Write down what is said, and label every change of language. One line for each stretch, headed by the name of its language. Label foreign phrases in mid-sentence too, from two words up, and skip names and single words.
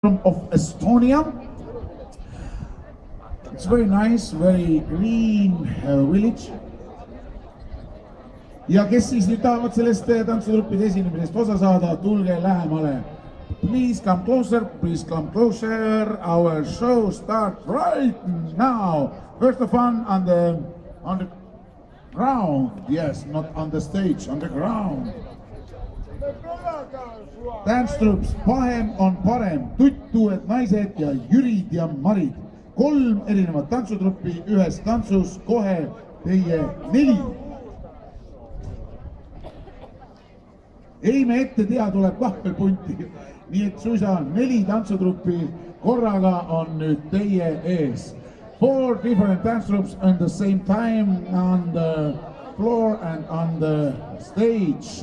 English: of Estonia. It's very nice, very green village.
Estonian: Ja kes siis nüüd tahavad sellest tantsutrupide esinemisest osa saada, tulge lähemale.
English: Please come closer. Our show starts right now. First of all on the ground. Yes, not on the stage, on the ground. Dance troops,
Estonian: Pahem on parem, tuttued naised ja Jürid ja Marid. 3 erinevat tantsutruppi ühes tantsus, kohe teie 4. Ei me ette tea, tuleb kahvelpunti. Nii et suisa 4 tantsutruppi korraga on nüüd teie ees.
English: 4 different dance troops at the same time on the floor and on the stage.